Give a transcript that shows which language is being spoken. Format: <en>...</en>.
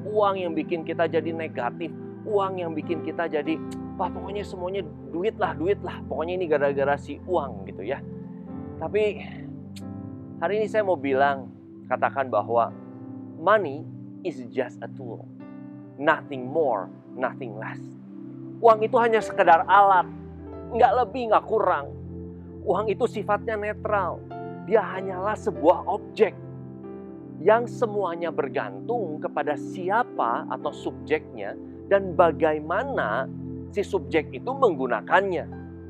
<id>Uang yang bikin kita jadi negatif. Uang yang bikin kita jadi, pokoknya semuanya duit lah. Pokoknya ini gara-gara si uang gitu ya. Tapi hari ini saya mau katakan bahwa</id> <en>money is just a tool. Nothing more, nothing less.</en> <id>Uang itu hanya sekedar alat. Nggak lebih, nggak kurang. Uang itu sifatnya netral. Dia hanyalah sebuah objek yang semuanya bergantung kepada siapa atau subjeknya dan bagaimana si subjek itu menggunakannya.</id>